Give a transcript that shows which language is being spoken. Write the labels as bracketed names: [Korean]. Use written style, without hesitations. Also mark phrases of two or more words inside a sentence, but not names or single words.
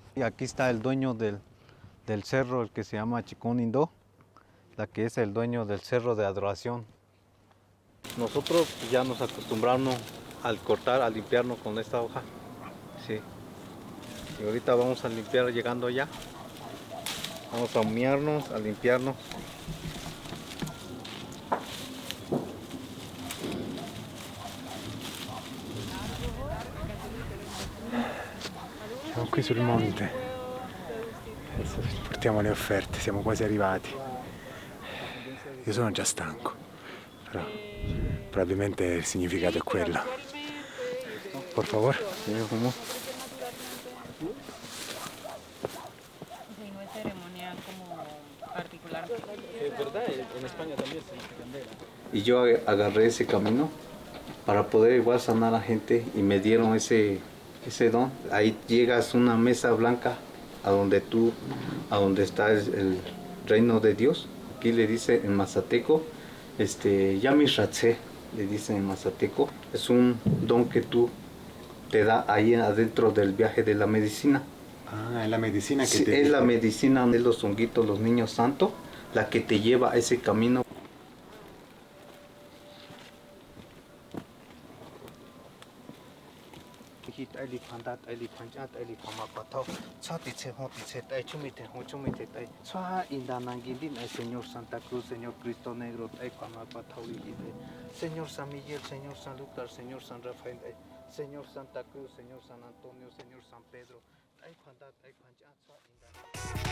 [Spanish] Y aquí está el dueño del cerro, el que se llama Chikonindo, la que es el dueño del cerro de adoración. Nosotros ya nos acostumbramos al cortar, a limpiarnos con esta hoja. Sí. Y ahorita vamos a limpiar llegando allá. Vamos a humearnos, a limpiarnos. [Italian] Siamo qui sul monte. Adesso portiamo le offerte, siamo quasi arrivati. Io sono già stanco, però probabilmente il significato è quello. [Spanish] Por favor. Señor, ¿cómo? No es ceremonia como particular. Es verdad, en España también se dice candela. Y yo agarré ese camino para poder igual sanar a la gente y me dieron ese don. Ahí llegas a una mesa blanca a donde está el reino de Dios. Aquí le dice en mazateco, Yami Ratse, le dicen en mazateco. Es un don que tú te da ahí adentro del viaje de la medicina. [Italian] Ah, è la medicina che [Spanish] Sí, te es la medicina de los honguitos, los niños santos, la que te lleva a ese camino. Señor Santa Cruz, Señor Cristo Negro, Señor San Miguel, Señor San Lucas, Señor San Rafael, Señor Santa Cruz, Señor San Antonio, Señor San Pedro.